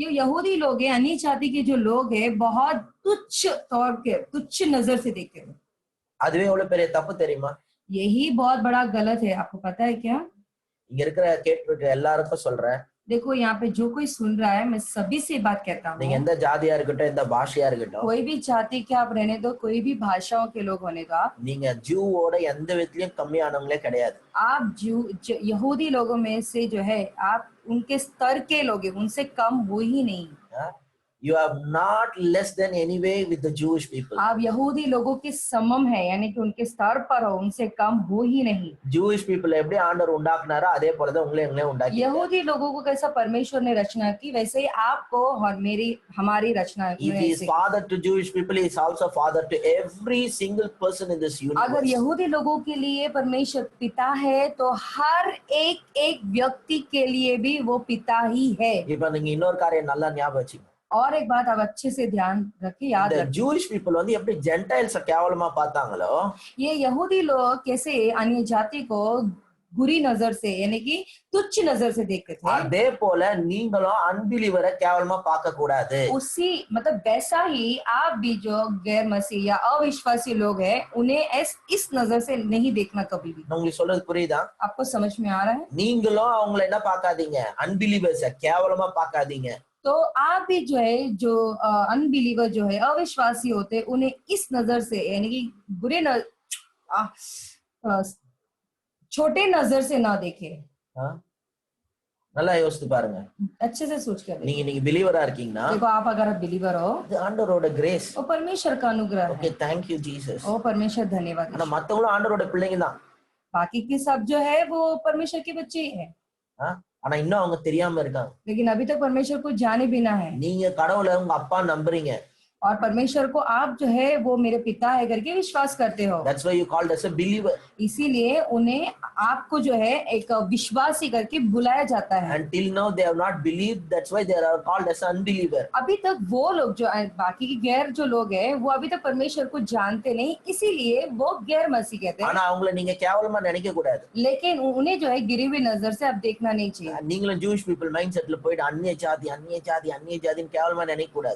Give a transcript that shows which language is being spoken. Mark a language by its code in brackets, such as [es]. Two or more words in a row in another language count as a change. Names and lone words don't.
[hi] ये यहूदी लोग हैं, अन्य जाति के जो लोग हैं बहुत तुच्छ नजर से देखते हैं। [ta] அதுவே எவ்வளவு பெரிய தப்பு தெரியுமா? [hi] यही बहुत बड़ा गलत है, आपको पता है क्या? [ta] இங்க இருக்கிற கேட்டு எல்லாருக்கும் சொல்றேன், [hi] देखो यहाँ पे जो कोई सुन रहा है, मैं सभी से बात कहता [ta] நீங்க [hi] हूँ, [ta] எந்த ஜாதியா இருக்கட்டும், எந்த பாஷையா இருக்கட்டும், [hi] कोई भी जाति के आप रहने दो, कोई भी भाषाओं के लोग होने दो, [ta] நீங்க ஜூவோட எந்த விதத்திலயும் கம்மியானவங்களே கிடையாது. [hi] आप यहूदी लोगों में से जो है, आप उनके स्तर के लोग हैं, उनसे कम हो ही नहीं। [en] You are not less than anyway with the Jewish people. [hi] आप यहूदी लोगों के समम है, यानी कि उनके स्तर पर हो, उनसे कम हो ही नहीं। [en] Jewish people [ta] எப்படி ஆண்டவர் உண்டாக்குனாரோ அதே போல தான் உங்களை எங்களை உண்டாக்கி. [hi] यहूदी लोगों को कैसा परमेश्वर ने रचना की, वैसे ही आपको और हमारी रचना है। [en] If he is father to Jewish people, he is also father to every single person in this universe. [hi] अगर यहूदी लोगों के लिए परमेश्वर पिता है, तो हर एक व्यक्ति के लिए भी वो पिता ही है। [ta] இப்ப நீங்க இன்னொரு காரியம் நல்லா ஞாபகம் வச்சுக்கோங்க. [hi] और एक बात आप अच्छे से ध्यान रखिए, याद रखिए। [en] Jewish people [ta] வந்து எப்படி ஜென்டைல்ஸ் கேவலமா பார்த்தாங்களோ, [hi] ये यहूदी लोग कैसे अन्य जाति को बुरी नजर से, यानी कि तुच्छ नजर से देखते थे, [ta] அதே போல நீங்களும் அன்பிலீவரை கேவலமா பார்க்க கூடாது. [hi] उसी मतलब वैसा ही आप भी जो गैर मसीह या अविश्वासी लोग हैं, उन्हें इस नजर से नहीं देखना कभी भी। [ta] உங்களுக்கு சொல்றது புரியுதா? [hi] आपको समझ में आ रहा है? [ta] நீங்களும் அவங்களை என்ன பார்க்காதீங்க, அன்பிலீவர்ஸை கேவலமா பார்க்காதீங்க. [hi] तो आप भी जो है, जो अनबिलीवर जो है, अविश्वासी होते, उन्हें इस नजर से, यानी कि बुरे छोटे नजर से ना देखे। [ta] நல்லா யோசித்து பாருங்க, [hi] अच्छे से सोच कर [ta] நீங்க பிலீவரா இருக்கீங்கன்னா, [hi] देखो आप अगर आप बिलीवर हो, [ta] இது ஆண்டவரோட கிரேஸ். [hi] वो परमेश्वर का अनुग्रह है। [en] ஓகே, thank you Jesus. [hi] ओ परमेश्वर धन्यवाद। [ta] ஆனா மத்தவங்களும் ஆண்டவரோட பிள்ளைங்க தான். [hi] बाकी के सब जो है वो परमेश्वर के बच्चे ही हैं, [ta] ஆனா இன்னும் அவங்க தெரியாம இருக்காங்க. [hi] लेकिन अभी तक परमेश्वर को जाने बिना है। [ta] நீங்க கடவுளை உங்க அப்பா நம்புறீங்க, [hi] और परमेश्वर को आप जो है वो मेरे पिता है करके विश्वास करते हो। [en] That's why you called as a believer. [hi] इसीलिए उन्हें आपको जो है एक विश्वासी करके बुलाया जाता है। [en] Until now they have not believed, that's why they are called as unbeliever. [hi] अभी तक वो लोग जो बाकी के गैर जो लोग हैं, वो अभी तक परमेश्वर को जानते नहीं, इसीलिए वो गैर मसीह कहते हैं। [ta] ஆனா அவங்களை நீங்க கேவலமா நினைக்க கூடாது. [hi] लेकिन उन्हें जो है गिरी हुई नजर से आप देखना नहीं चाहिए। [ta] நீங்களும் [en] Jewish people mindsetல [ta] போயிட்டு அந்நிய ஜாதின்னு கேவலமா நினைக்க கூடாது.